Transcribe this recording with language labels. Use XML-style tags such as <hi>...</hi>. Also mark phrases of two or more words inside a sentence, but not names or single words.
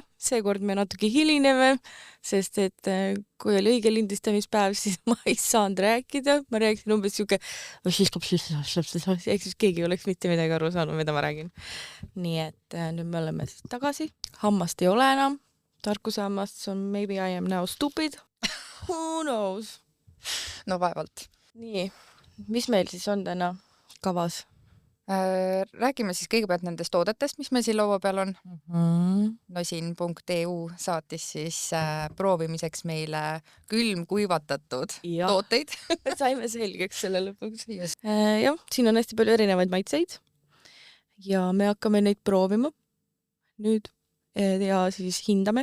<et>Seekord me natuke hilineme, sest et kui oli õige lindistamispäev, siis ma ei saanud rääkida. Ma rääkisin umbes siuke, ehk siis keegi oleks mitte midagi aru saanud, mida ma räägin. Nii et nüüd me oleme siis tagasi. Hammast ei ole enam. Tarkusammast on</et> <en>maybe I am now stupid. Who knows?</en> <et>No vaevalt. Nii, mis meil siis on täna kavas? Räägime siis kõigepealt nendest toodetest, mis meil siin laua peal on. Nosin.eu saatis siis proovimiseks meile külmkuivatatud tooteid. Saime selgeks selle lõpuks. Jah, siin on hästi palju erinevaid maitseid ja me hakkame neid proovima nüüd ja siis hindame.</et>